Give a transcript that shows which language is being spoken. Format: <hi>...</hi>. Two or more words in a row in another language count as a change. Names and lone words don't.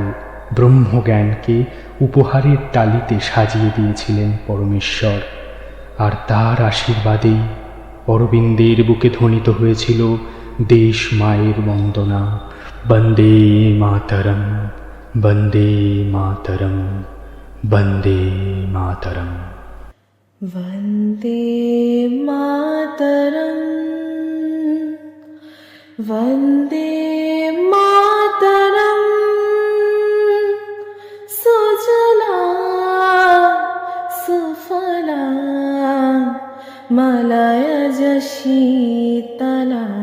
<bn>ব্রহ্মজ্ঞানকে উপহারের তালিতে সাজিয়ে দিয়েছিলেন পরমেশ্বর, আর তার আশীর্বাদেই অরবিন্দের বুকে ধ্বনিত হয়েছিল দেশ মায়ের বন্দনা,</bn> <sa>বন্দে মাতরম, বন্দে মাতরম, বন্দে মাতরম। वन्दे मातरम्, वन्दे मातरम्, सुजला सुफला मलयज शीतला,</sa>